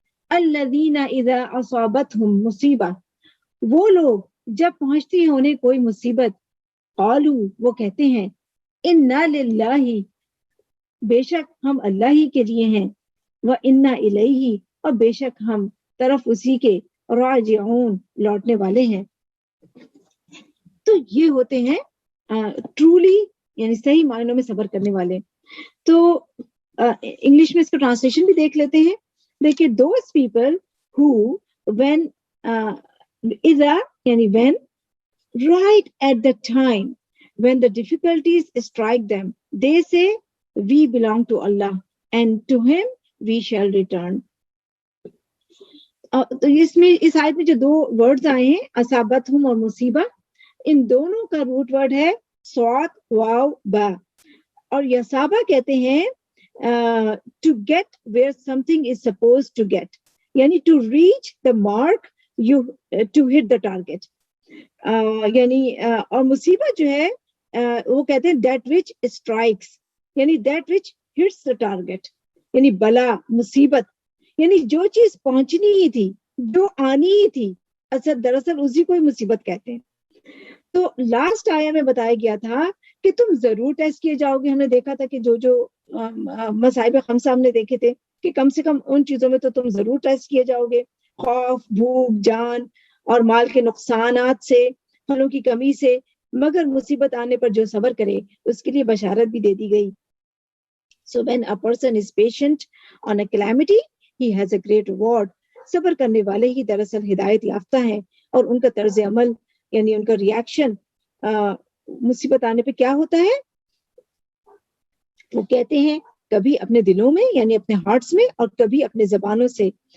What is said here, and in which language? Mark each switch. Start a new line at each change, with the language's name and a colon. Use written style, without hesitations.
Arabic: الذین اذا اصابتہم مصیبہ,
Urdu: وہ لوگ جب پہنچتی ہے انہیں کوئی مصیبت,
Arabic: قالو
Urdu: وہ کہتے ہیں,
Arabic: انا للہ
Urdu: بے شک ہم اللہ ہی کے لیے ہیں,
Arabic: وانا الیہ
Urdu: اور بے شک ہم طرف اسی کے
Arabic: راجعون
Urdu: لوٹنے والے ہیں. تو یہ ہوتے ہیں ٹرولی یعنی صحیح معنوں میں صبر کرنے والے. تو انگلش میں اس کا ٹرانسلیشن بھی دیکھ لیتے ہیں. دیکھیے
English: those people who when اذا
Urdu: یعنی
English: when right at the time when the difficulties strike them they say we belong to Allah and to him we shall return.
Urdu: تو اس میں اس آیت میں جو دو ورڈز آئے ہیں اصابتہم اور مصیبہ, ان دونوں کا روٹ ورڈ ہے صاد واو با, اور یصابہ کہتے ہیں
English: to get where something is supposed to get, یعنی to reach the mark you to hit the target.
Urdu: یعنی اور مصیبت جو ہے وہ کہتے ہیں
English: that which strikes,
Urdu: یعنی
English: that which hits the target,
Urdu: یعنی بلا مصیبت, یعنی جو چیز پہنچنی ہی تھی, جو آنی ہی تھی, دراصل اسی کو ہی مصیبت کہتے ہیں. تو لاسٹ آیا میں بتایا گیا تھا کہ تم ضرور ٹیسٹ کیے جاؤ گے. ہم نے دیکھا تھا کہ جو مصائب خمسہ ہم نے دیکھے تھے کہ کم سے کم ان چیزوں میں تو تم ضرور ٹیسٹ کیے جاؤ گے, خوف, بھوک, جان اور مال کے نقصانات سے, پھلوں کی کمی سے, مگر مصیبت آنے پر جو صبر کرے اس کے لیے بشارت بھی دے دی گئی.
English: So when a person is patient on a calamity, he has a great reward.
Urdu: صبر کرنے والے ہی دراصل ہدایت یافتہ ہیں, اور ان کا طرز عمل یعنی ان کا ریاکشن مصیبت آنے پہ کیا ہوتا ہے, وہ کہتے ہیں کبھی اپنے دلوں میں یعنی اپنے ہارٹس میں, اور کبھی اپنے زبانوں سے